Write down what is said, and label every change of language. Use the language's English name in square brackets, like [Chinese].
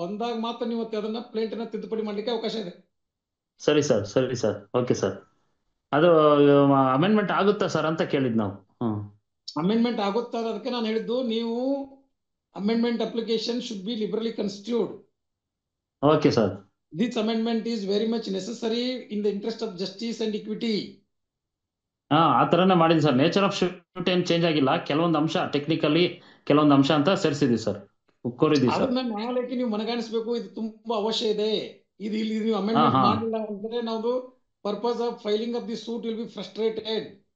[Kannada] ಅಂದಾಗ ಮಾತ್ರ ನೀವು ಅದನ್ನ ಪ್ಲೇಂಟ್ ಅನ್ನ ತಿದ್ದುಪಡಿ ಮಾಡ್ಲಿಕ್ಕೆ ಅವಕಾಶ ಇದೆ. ಸರಿ ಸರ್, ಸರಿ ಸರ್. Okay sir. ಅದು ಅಮೆಂಡ್ಮೆಂಟ್ ಆಗುತ್ತಾ ಸರ್ ಅಂತ ಕೇಳಿದ್ ನಾವು. ಅಮೆಂಡ್ಮೆಂಟ್ ಆಗುತ್ತಾ ಅದಕ್ಕೆ ನಾನು ಹೇಳಿದ್ದು, ನೀವು [English] Amendment application should be liberally construed. [Kannada] Okay sir. [English] This amendment is very much necessary in the interest of justice and equity. [Kannada] ಆ ತರನೇ ಮಾಡಿದ್ವಿ ಸರ್. [English] nature of suit [Kannada] ಏನ್ ಚೇಂಜ್ ಆಗಿಲ್ಲ, ಕೆಲವೊಂದು ಅಂಶ ಟೆಕ್ನಿಕಲಿ ಕೆಲವೊಂದು ಅಂಶ ಅಂತ ಸೇರಿಸಿದ್ವಿ ಸರ್, ಕೋರಿದ್ವಿ ಸರ್. ಅದನ್ನ ನ್ಯಾಯಾಲಯಕ್ಕೆ ನೀವು ಮನಗಾಣಿಸ್ಬೇಕು, ಇದು ತುಂಬಾ ಅವಶ್ಯ ಇದೆ, ಇದು ಇಲ್ಲಿ ನೀವು ಅಮೆಂಡ್ಮೆಂಟ್ ಮಾಡಿಲ್ಲ ಅಂದ್ರೆ ನಾವು [English] Purpose of filing of the suit will be frustrated.